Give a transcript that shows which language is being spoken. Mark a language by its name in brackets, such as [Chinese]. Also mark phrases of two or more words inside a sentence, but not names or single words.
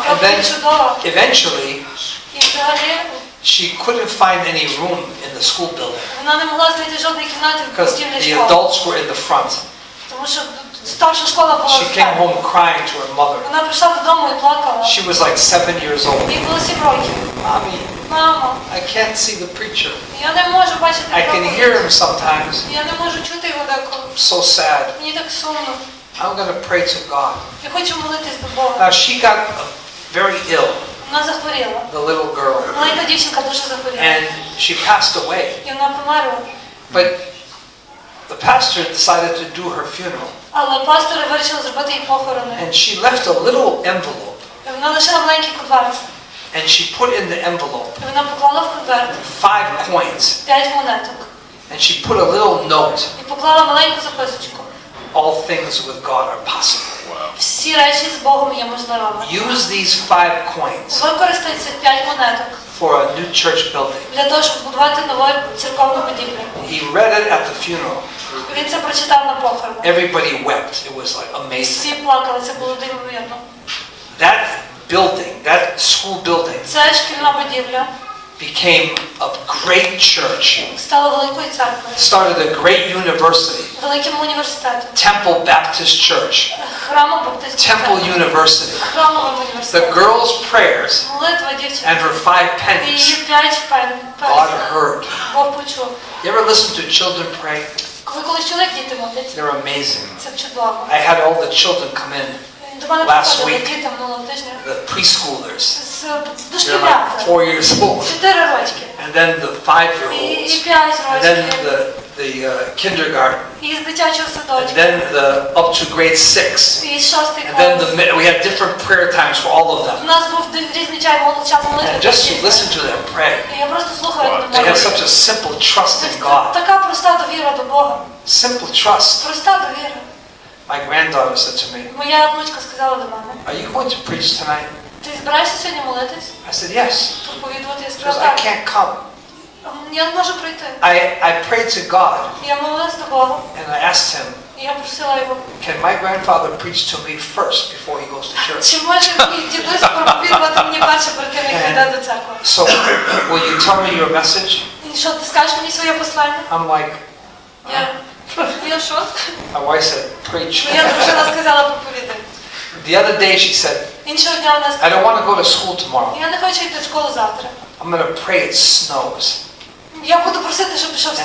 [English] And then [Ukrainian] проповідь чудова. [English] eventually, [Ukrainian] І взагалі [English] she couldn't find any room in the school building [Ukrainian] вона не могла знайти жодної кімнати в [English] because [Ukrainian] будівлі [English] the [Ukrainian] школи. [English] adults were in the front. [Ukrainian] Тому що старша школа була [English] She [Ukrainian] в [English] came [Ukrainian] церкві. [English] home crying to her mother. [Ukrainian] Вона прийшла додому і плакала. [English] She was like 7 years old. [Ukrainian] Їй було 7 років. [English] Mommy, [Ukrainian] Мамо, [English] I can't see the preacher. [Ukrainian] я не можу бачити [English] I can [Ukrainian] проповідь. [English] hear him sometimes. [Ukrainian] Я не можу чути його деколи. [English] I'm so sad. [Ukrainian] Мені так сумно. [English] I'm going to pray to God. [Ukrainian] Я хочу молитись до Бога. [English] Now she got very ill, [Ukrainian] Вона захворіла. [English] the little girl, [Ukrainian] Маленька дівчинка дуже захворіла. [English] and she passed away. [Ukrainian] І вона померла. [English] But the pastor decided to do her funeral, [Ukrainian] Але пастори вирішили зробити їй похорони. [English] and she left a little envelope, [Ukrainian] І вона лишила маленький конверт. [English] and she put in the envelope [Ukrainian] І вона поклала в конверт [English] 5 coins, [Ukrainian] 5 монеток. [English] and she put a little note. [Ukrainian] І поклала маленьку записочку. [English] All things with God are possible. [Ukrainian] Всі речі з Богом є можливими. [English] Use these 5 coins [Ukrainian] Використай цих 5 монеток [English] for a new church building. [Ukrainian] для того, щоб збудувати нову церковну будівлю. [English] He read it at the funeral. [Ukrainian] Він це прочитав на похоронах. [English] Everybody wept. It was like amazing. [Ukrainian] Всі плакали, це було дивовижно. [English] That building, that school building, [Ukrainian] Це шкільна будівля [English] became a great church. [Ukrainian] стала великою церквою, [English] Started a great university, [Ukrainian] великим університетом, [English] Temple Baptist Church, [Ukrainian] храмом баптистської [English] Temple [Ukrainian] церкви, [English] University. [Ukrainian] храмовим [English] The [Ukrainian] університетом. [English] girl's prayers [Ukrainian] Молитва дівчинки [English] and her 5 [Ukrainian] і її [English] pennies, [Ukrainian] 5 [English] God [Ukrainian] пенсій. [English] heard. [Ukrainian] Бог почув. [English] You ever listen to children pray? [Ukrainian] Ви колись чули, як діти діти моляться. [English] They're amazing. [Ukrainian] Це чудово. [English] I had all the children come in, [Ukrainian] До мене [English] Last [Ukrainian] приходили [English] week. [Ukrainian] діти минулого тижня [English] the preschoolers. [Ukrainian] з [English] They're [Ukrainian] дошкілята. [English] like 4 years old. [Ukrainian] 4 рочки. [English] And then the [Ukrainian] І [English] 5-year-olds. [Ukrainian] 5 [English] And then [Ukrainian] років. [English] the kindergarten. [Ukrainian] І з дитячого [English] And [Ukrainian] садочка. [English] then up to grade 6. [Ukrainian] І 6-й [English] And then [Ukrainian] клас. [English] we had different prayer times for all of [Ukrainian] У [English] them. [Ukrainian] нас був різний час молитви. [English] And just to listen to them pray. [Ukrainian] І я просто слухаю, як [English] They [Ukrainian] вони [English] have [Ukrainian] моляться. [English] such a simple trust in God. [Ukrainian] Така проста довіра до Бога. [English] Simple trust. [Ukrainian] Проста довіра. [English] My granddaughter said to me, [Ukrainian] Моя внучка сказала до мене: [English] "Are you going to preach tonight?" [Ukrainian] ти збираєшся сьогодні молитись? [English] I said, "Yes." [Ukrainian] Проповідувати? Я [English] She goes, [Ukrainian] сказала, [English] "I [Ukrainian] так. [English] can't come." [Ukrainian] Я не можу прийти. [English] I prayed to God [Ukrainian] Я молилась до Бога. [English] and I asked him, [Ukrainian] І я просила його, [English] "Can my grandfather preach to me first before he goes to church?" [Ukrainian] чи може мій дідусь проповідувати мені перше перед тим, як йде до церкви? [English] So, will you tell me your message? [Ukrainian] І що, ти скажеш мені своє послання? [English] I'm like, [Ukrainian] Я що? [English] my wife said, "Preach." [Ukrainian] Моя дружина сказала проповідай. [English] The other day she said, [Ukrainian] Іншого дня вона [English] "I don't [Ukrainian] сказала, [English] want to go to school tomorrow. [Ukrainian] я не хочу йти в школу завтра. [English] I'm going to pray it snows [Ukrainian] Я буду просити, щоб пішов